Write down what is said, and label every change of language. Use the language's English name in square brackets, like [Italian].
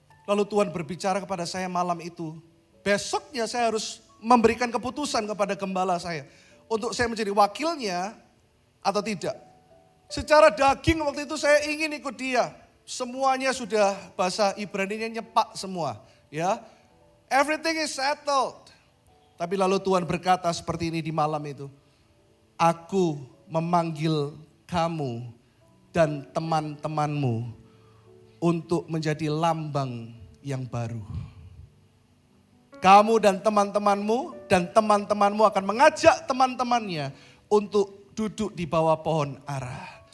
[Indonesian] Lalu Tuhan berbicara kepada saya malam itu. Besoknya saya harus memberikan keputusan kepada gembala saya. Untuk saya menjadi wakilnya atau tidak. Secara daging waktu itu saya ingin ikut dia. Semuanya sudah bahasa Ibrani-nya nyepak semua. [English] Ya, everything is settled. [Indonesian] Tapi lalu Tuhan berkata seperti ini di malam itu. Aku memanggil kamu dan teman-temanmu untuk menjadi lambang yang baru. Kamu dan teman-temanmu akan mengajak teman-temannya untuk duduk di bawah pohon ara.